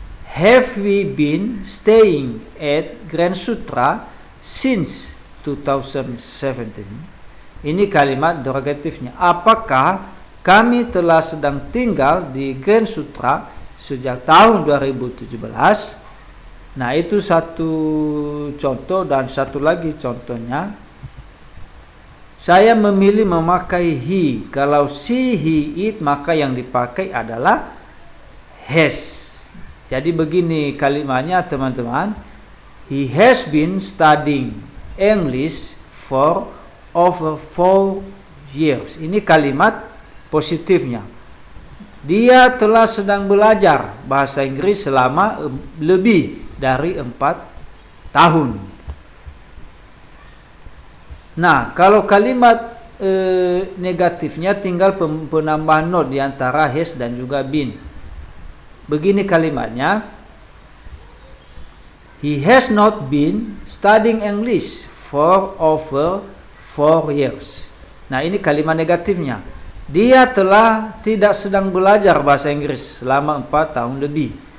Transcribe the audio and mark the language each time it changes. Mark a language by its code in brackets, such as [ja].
[en] Have we been staying at Grand Sutra since 2017? [id] Ini kalimat interrogatifnya. Apakah kami telah sedang tinggal di Grand Sutra sejak tahun 2017? Nah, itu satu contoh, dan satu lagi contohnya. Saya memilih memakai he. Kalau she, he, it, maka yang dipakai adalah has. Jadi begini kalimatnya teman-teman. [en] He has been studying English for over 4 years. [id] Ini kalimat positifnya. Dia telah sedang belajar bahasa Inggris selama lebih dari 4 tahun. Nah, kalau kalimat negatifnya tinggal penambahan not di antara has dan juga been. Begini kalimatnya. [en] He has not been studying English for over 4 years. [id] Nah, ini kalimat negatifnya. Dia telah tidak sedang belajar bahasa Inggris selama 4 tahun lebih.